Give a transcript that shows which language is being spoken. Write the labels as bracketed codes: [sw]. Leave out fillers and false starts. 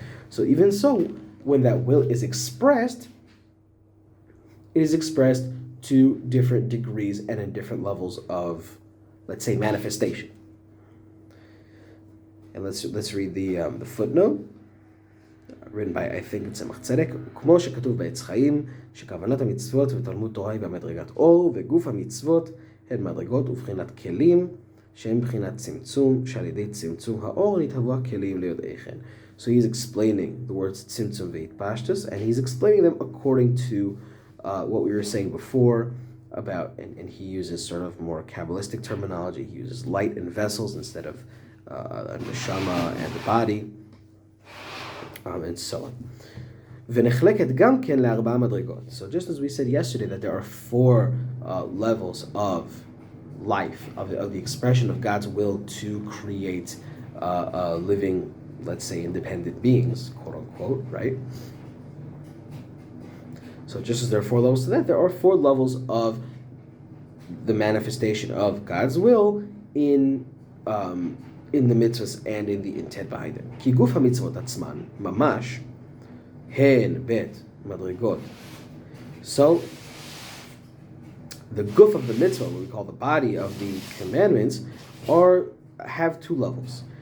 [en] So even so, when that will is expressed, it is expressed to different degrees and in different levels of, let's say, manifestation. And let's read the footnote, written by, I think it's Tzemach Tzedek. [he] כמו שכתוב בעץ חיים, שכוונת המצוות ותלמוד תורה היא במדרגת אור, וגוף המצוות הן מדרגות ובחינת כלים, שהם בחינת צמצום, שעל ידי צמצום האור נתהוו הכלים ליודעיכם. [en] So he's explaining the words tzimtzum ve'itpashtus, and he's explaining them according to what we were saying before about, and he uses sort of more Kabbalistic terminology. He uses light and vessels instead of neshama and the body, and so on. [he] ונחלקת גם כן לארבע מדרגות. [en] So just as we said yesterday that there are four levels of life, of the expression of God's will to create living, let's say, independent beings, quote unquote, right? So just as there are four levels to that, there are four levels of the manifestation of God's will in the mitzvahs and in the intent behind it. [he] כי גוף המצוות עצמן, ממש, הן בית מדרגות. [en] So, the guf of the mitzvah, what we call the body of the commandments, have two levels.